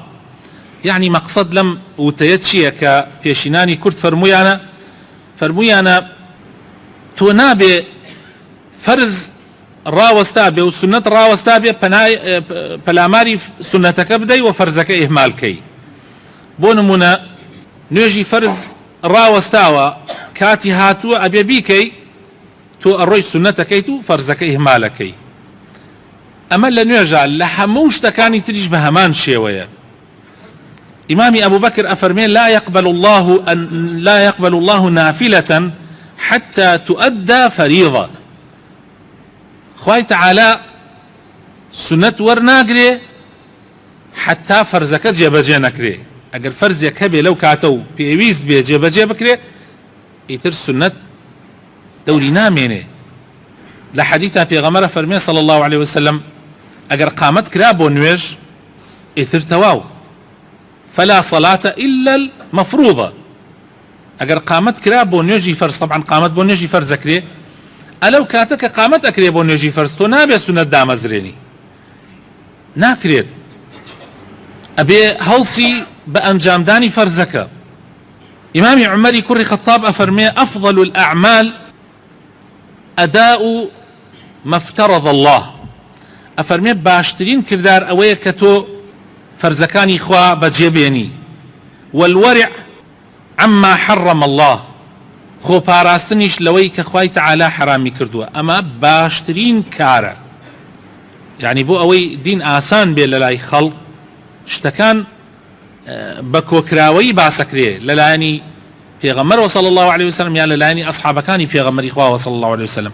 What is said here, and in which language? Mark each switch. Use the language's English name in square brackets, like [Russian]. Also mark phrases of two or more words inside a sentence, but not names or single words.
[Central Kurdish] یعنی مەقسەد لەم وتەیە چییە کە پێشینانی کورد فەرموویانە تۆ نابێ فەرز ڕاوەستا بێ و سنەت ڕاوەستا بێ پەلاماری سنەتەکە بدەی و فەرزەکە ئیهمالکەی. بۆ نمونە نوێژی فەرز ڕاوەستاوە، کاتی هاتووە ئەبێ بیکەی، تۆ ئەڕۆی سنەتەکەیت و فەرزەکە ئیهمالەکەی. ئەمە لە نوێژە لە هەموو شتەکانی تریش بە هەمان شێوەیە. إمامي أبو بكر أفرمي [Arabic] لا يقبل الله نافلة حتى تؤدى فريضة. [Central Kurdish] خوای تعالى سنەت وەرناگرێ حتا فەرزەکە جێبەجێ نەکرێ. ئەگەر فەرزێک هەبێ لەو کاتە و پێویست بێ جێبەجێ بکرێ ئیتر سنەت دەوری نامێنێ. لە حەدیثا پێغەمبەر فەرمێ [Arabic] صلی الله عليه وسلم [Central Kurdish] ئەگەر قامەت کرا بۆ نوێژ ئیتر تەواو [Arabic] فلا صلاة إلا المفروضة. [Central Kurdish] ئەگەر قامەت کرا بۆ نوێژی فەرز، طبعا قامەت بۆ نوێژی فەرز ئەکرێ، ئەلەو کاتە کە قامەت ئەکرێ بۆ نوێژی فەرز تۆ نابێ سنەت دامەزرێنی، ناکرێت، ئەبێ هەڵسی بە ئەنجامدانی فەرزەکە. ئیمامی عومەری کوڕی خەتاب ئەفەرمێ [Arabic] ئەفضل الأعمال أداء ما افترض الله. [Central Kurdish] ئەفەرمێ باشترین کردار ئەوەیە کە تۆ فەرزەکانی خوا بەجێبێنی. [Arabic] والورع عما حرم الله، [Central Kurdish] خۆپاراستنیش لەوەی کە خوای تەعالا حرامی کردووە، ئەمە باشترین کارە. یعنی بۆ ئەوەی دین ئاسان بێ لە لای خەڵک شتەکان بە کۆکراوەی باسەکرێ لەلایەنی پێغەمبەر [Arabic] صلی الله عليه وسلم [Central Kurdish] یان لەلایەنی ئەصحابەکانی پێغەمبەری خوا [Arabic] صلی الله عليه وسلم.